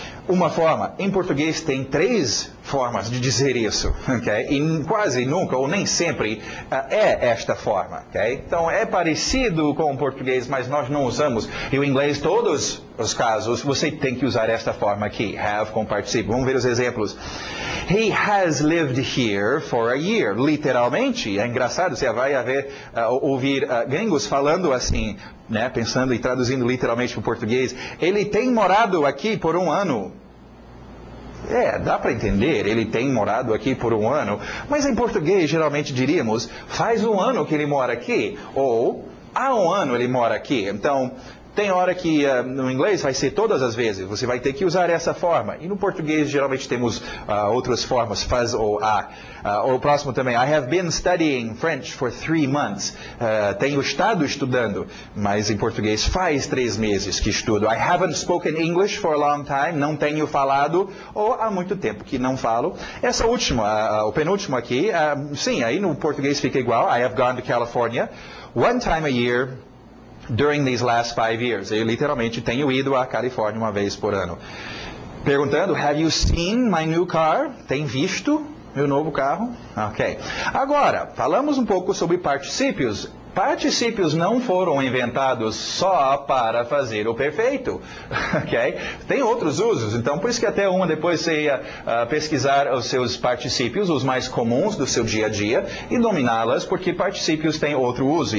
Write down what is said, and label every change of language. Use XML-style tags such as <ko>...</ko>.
<pt>Uma forma, em português tem 3 formas de dizer isso, ok? E quase nunca, ou nem sempre, é esta forma, ok? Então é parecido com o português, mas nós não usamos. E o inglês, todos os casos, você tem que usar esta forma aqui, have com participio. Vamos ver os exemplos.</pt> <en>He has lived here for a year.</en> <pt>Literalmente, é engraçado, você vai ouvir gringos falando assim, né, pensando e traduzindo literalmente para o português. Ele tem morado aqui por 1 ano. Dá para entender, ele tem morado aqui por 1 ano, mas em português geralmente diríamos, faz 1 ano que ele mora aqui, ou há 1 ano ele mora aqui. Então, tem hora que no inglês vai ser todas as vezes, você vai ter que usar essa forma. E no português geralmente temos outras formas, faz ou há. O próximo também,</pt> <en>I have been studying French for 3 months.</en> <pt>Tenho estado estudando, mas em português faz 3 meses que estudo.</pt> <en>I haven't spoken English for a long time.</en> <pt>Não tenho falado, ou há muito tempo que não falo. Essa última, o penúltimo aqui, sim, aí no português fica igual.</pt> <en>I have gone to California 1 time a year during these last 5 years.</en> <pt>Eu literalmente tenho ido à Califórnia 1 vez por ano. Perguntando,</pt> <en>have you seen my new car?</en> <pt>Tem visto meu novo carro? Ok. Agora, falamos um pouco sobre particípios. Particípios não foram inventados só para fazer o perfeito, ok? Tem outros usos, então por isso que até depois você ia pesquisar os seus particípios, os mais comuns do seu dia a dia, e dominá-las, porque particípios têm outro uso.</pt>